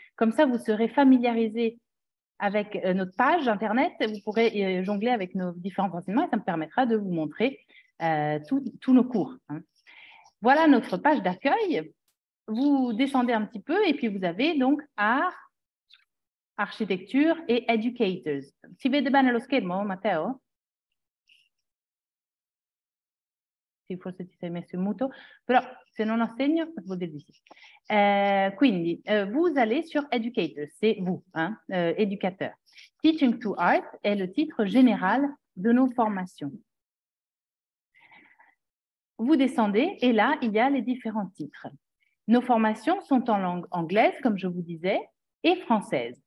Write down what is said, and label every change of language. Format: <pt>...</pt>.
<fr>Comme ça, vous serez familiarisés avec notre page Internet. Vous pourrez jongler avec nos différents enseignements et ça me permettra de vous montrer tous nos cours. Voilà notre page d'accueil. Vous descendez un petit peu et puis vous avez donc art, architecture et educators.</fr> <it>Si vede bene lo schermo, Matteo? Sì, forse ti sei messo in muto, però se non ho segno vuol dire di sì.</it> <fr>Quindi, vous allez sur educators, c'est vous, éducateur. Teaching to Art est le titre général de nos formations. Vous descendez et là, il y a les différents titres. Nos formations sont en langue anglaise, comme je vous disais. et françaises.</fr>